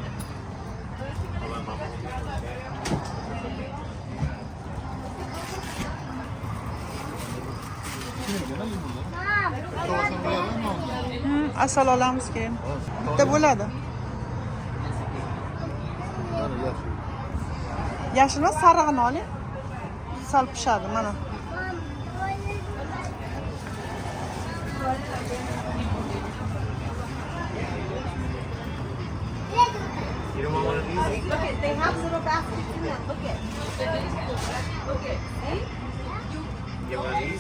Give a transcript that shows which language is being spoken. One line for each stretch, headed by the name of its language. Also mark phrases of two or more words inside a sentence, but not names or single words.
Uzbek: Asal olamiz keyin. Bitta bo'ladi. Yashilni sarig'ini oling. Sal pishadi mana.
English: You don't want one of these? Look at, they have little baskets in that. Look at. Look at. See? You get one of these?